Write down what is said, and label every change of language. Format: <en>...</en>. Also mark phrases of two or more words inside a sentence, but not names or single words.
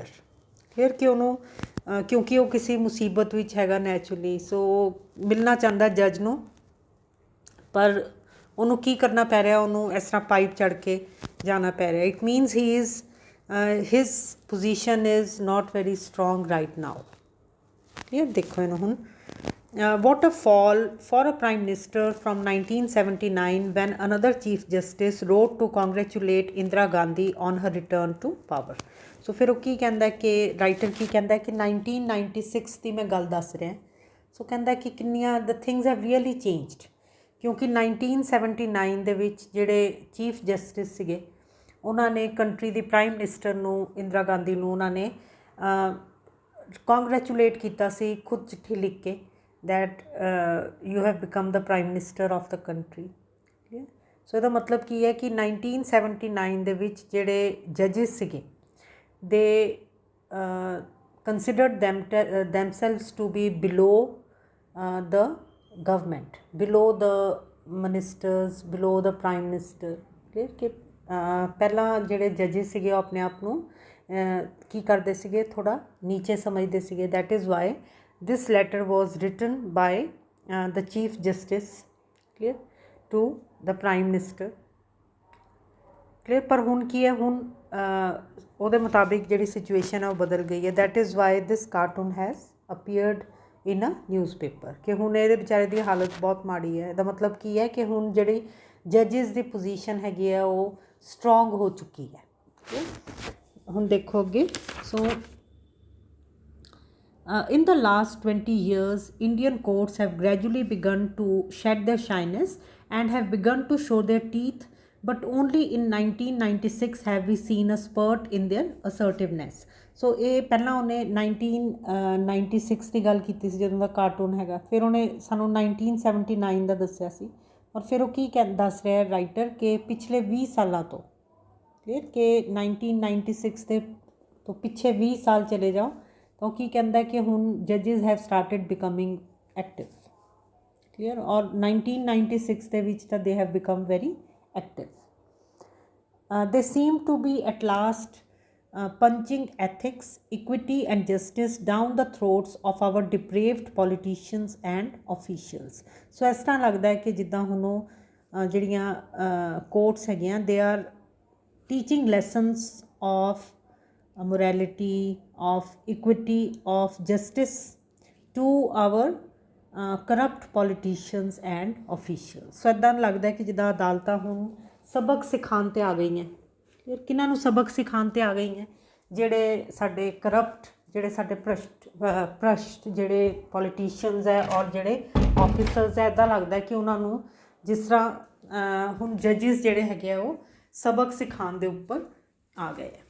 <pa>ਕਲੀਅਰ ਕਿ ਉਹਨੂੰ ਕਿਉਂਕਿ ਉਹ ਕਿਸੇ ਮੁਸੀਬਤ ਵਿੱਚ ਹੈਗਾ ਨੈਚੁਰਲੀ, ਸੋ ਮਿਲਣਾ ਚਾਹੁੰਦਾ ਜੱਜ ਨੂੰ, ਪਰ ਉਹਨੂੰ ਕੀ ਕਰਨਾ ਪੈ ਰਿਹਾ, ਉਹਨੂੰ ਇਸ ਤਰ੍ਹਾਂ ਪਾਈਪ ਚੜ੍ਹ ਕੇ ਜਾਣਾ ਪੈ ਰਿਹਾ।</pa> <en>It means he is his position is not very strong right now.</en> <pa>ਕਲੀਅਰ। ਦੇਖੋ ਇਹਨੂੰ ਹੁਣ,</pa> <en>what a fall for a prime minister from 1979 when another chief justice wrote to congratulate Indira Gandhi on her return to power।</en> <pa>ਸੋ ਫਿਰ ਉਹ ਕੀ ਕਹਿੰਦਾ ਕਿ ਰਾਈਟਰ ਕੀ ਕਹਿੰਦਾ ਕਿ 1996 ਦੀ ਮੈਂ ਗੱਲ ਦੱਸ ਰਿਹਾ। ਸੋ ਕਹਿੰਦਾ ਕਿ ਕਿੰਨੀਆਂ</pa> <en>the things have really changed,</en> <pa>ਕਿਉਂਕਿ 1979 ਦੇ ਵਿੱਚ ਜਿਹੜੇ</pa> <en>chief justice</en> <pa>ਸੀਗੇ ਉਹਨਾਂ ਨੇ ਕੰਟਰੀ ਦੀ</pa> <en>prime minister</en> <pa>ਨੂੰ, ਇੰਦਰਾ ਗਾਂਧੀ ਨੂੰ, ਉਹਨਾਂ ਨੇ ਕੰਗ੍ਰੈਚੁਲੇਟ ਕੀਤਾ ਸੀ ਖੁਦ ਚਿੱਠੀ ਲਿਖ ਕੇ,</pa> <en>that you have become the prime minister of the country।</en> <pa>ਸੋ ਇਹਦਾ ਮਤਲਬ ਕੀ ਹੈ ਕਿ 1979 ਦੇ ਵਿੱਚ ਜਿਹੜੇ ਜੱਜਿਸ ਸੀਗੇ</pa> <en>ਦੇ considered themselves to be below the government, below the ministers, below the prime minister।</en> <pa>ਕਲੀਅਰ ਕਿ ਪਹਿਲਾਂ ਜਿਹੜੇ ਜੱਜਿਸ ਸੀਗੇ ਉਹ ਆਪਣੇ ਆਪ ਨੂੰ ਕੀ ਕਰਦੇ ਸੀਗੇ, ਥੋੜ੍ਹਾ ਨੀਚੇ ਸਮਝਦੇ ਸੀਗੇ।</pa> <en>That is why this letter was written by the chief justice, clear, to the prime minister। clear।</en> <pa>ਪਰ ਹੁਣ ਕੀ ਹੈ, ਹੁਣ ਉਹਦੇ ਮੁਤਾਬਿਕ ਜਿਹੜੀ ਸਿਚੁਏਸ਼ਨ ਹੈ ਉਹ ਬਦਲ ਗਈ ਹੈ।</pa> <en>that is why this cartoon has appeared in a newspaper,</en> <pa>ਕਿ ਹੁਣ ਇਹਦੇ ਵਿਚਾਰੇ ਦੀ ਹਾਲਤ ਬਹੁਤ ਮਾੜੀ ਹੈ। ਇਹਦਾ ਮਤਲਬ ਕੀ ਹੈ ਕਿ ਹੁਣ ਜਿਹੜੀ ਜੱਜਿਸ ਦੀ ਪੋਜੀਸ਼ਨ ਹੈਗੀ ਹੈ ਉਹ ਸਟਰੋਂਗ ਹੋ ਚੁੱਕੀ ਹੈ। ਹੁਣ ਦੇਖੋ ਅੱਗੇ।</pa> <en>ਸੋ in the last 20 years, Indian courts have gradually begun to shed their shyness and have begun to show their teeth, but only in 1996 have we seen a spurt in their assertiveness।</en> <pa>ਸੋ ਇਹ ਪਹਿਲਾਂ ਉਹਨੇ 1996 ਦੀ ਗੱਲ ਕੀਤੀ ਸੀ ਜਦੋਂ ਦਾ ਕਾਰਟੂਨ ਹੈਗਾ, ਫਿਰ ਉਹਨੇ ਸਾਨੂੰ 1979 ਦਾ ਦੱਸਿਆ ਸੀ, ਔਰ ਫਿਰ ਉਹ ਕੀ ਦੱਸ ਰਿਹਾ ਰਾਈਟਰ ਕਿ ਪਿਛਲੇ 20 ਸਾਲਾਂ ਤੋਂ, ਕਲੀਅਰ, ਕਿ 1996 ਦੇ ਤੋਂ ਪਿੱਛੇ 20 ਸਾਲ ਚਲੇ ਜਾਓ ਤਾਂ ਕੀ ਕਹਿੰਦਾ ਕਿ ਹੁਣ</pa> <en>judges have started becoming active. ਕਲੀਅਰ।</en> <pa>ਔਰ 1996 ਦੇ ਵਿੱਚ ਤਾਂ</pa> <en>they have become very active. they seem to be at last punching ethics, equity and justice down the throats of our depraved politicians and officials।</en> <pa>ਸੋ ਇਸ ਤਰ੍ਹਾਂ ਲੱਗਦਾ ਹੈ ਕਿ ਜਿੱਦਾਂ ਹੁਣ ਉਹ ਜਿਹੜੀਆਂ ਕੋਰਟਸ ਹੈਗੀਆਂ</pa> <en>they are teaching lessons of morality, of equity, of justice to our corrupt politicians and officials।</en> <pa>ਸੋ ਇੱਦਾਂ ਲੱਗਦਾ ਕਿ ਜਿੱਦਾਂ ਅਦਾਲਤਾਂ ਹੁਣ ਸਬਕ ਸਿਖਾਉਣ 'ਤੇ ਆ ਗਈਆਂ। ਕਿਹਨਾਂ ਨੂੰ ਸਬਕ ਸਿਖਾਉਣ 'ਤੇ ਆ ਗਈਆਂ? ਜਿਹੜੇ ਸਾਡੇ ਕਰਪਟ, ਜਿਹੜੇ ਸਾਡੇ ਭ੍ਰਸ਼ਟ ਜਿਹੜੇ ਪੋਲੀਟੀਸ਼ੀਅਨਸ ਹੈ ਔਰ ਜਿਹੜੇ ਆਫਿਸਰਸ ਹੈ, ਇੱਦਾਂ ਲੱਗਦਾ ਕਿ ਉਹਨਾਂ ਨੂੰ ਜਿਸ ਤਰ੍ਹਾਂ ਹੁਣ ਜੱਜਿਸ ਜਿਹੜੇ ਹੈਗੇ ਆ ਉਹ ਸਬਕ ਸਿਖਾਉਣ ਦੇ ਉੱਪਰ ਆ ਗਏ ਆ।</pa>